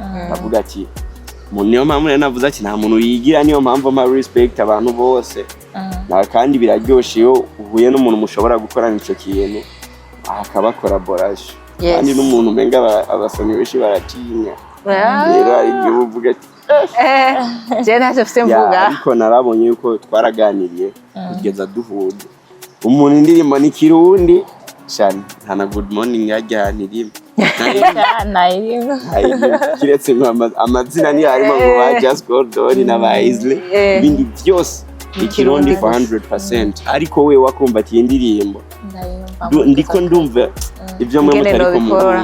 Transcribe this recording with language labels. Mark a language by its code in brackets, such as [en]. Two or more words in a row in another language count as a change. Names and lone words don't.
[rn] Avuga ati niyo mpamvu rero navuze ati nta muntu yigira, niyo mpamvu mpa respect abantu bose kandi biraryoshe iyo uhuye n'umuntu mushobora gukorana ico kintu akaba collaboration kandi n'umuntu umenga abasomyi benshi baratinya rero ari igihe uvuga ati je ntacyo mfise mvuga ariko narabonye yuko twaraganiriye kugeza duhuye umuntu indirimbo ni Kirundi cyane hana [en] good morning [rn] yajyanirimo kiretse amazina ni harimo ngo ba Just Gordon na ba Isley ibindi byose Ikirundi 100% ariko we wakumva ati indirimbo ndiko ndumva ibyo mwe mutari kumva.